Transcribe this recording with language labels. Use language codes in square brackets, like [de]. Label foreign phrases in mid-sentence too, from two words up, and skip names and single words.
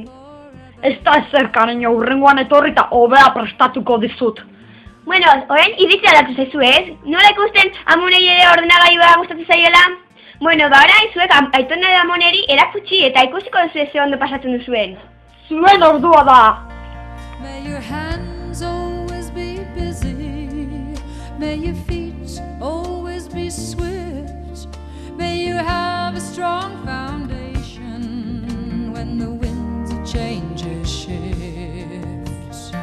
[eu] Ez da ezer kareño, hurrengoan etorri eta hobea prestatuko dizut. Bueno, orain iritzia aldatu zaizu ez? Nola ikusten Amonei ere ordenagailua gustatzen zaiola? Bueno, ba orain zuek Aitona eta Amoneri erakutsi eta ikusiko duzu ze ondo pasatzen duzuen. Zuen ordua da! [en] May your hands always be busy. May your feet always be swift. May you have a strong foundation when the winds of change shift.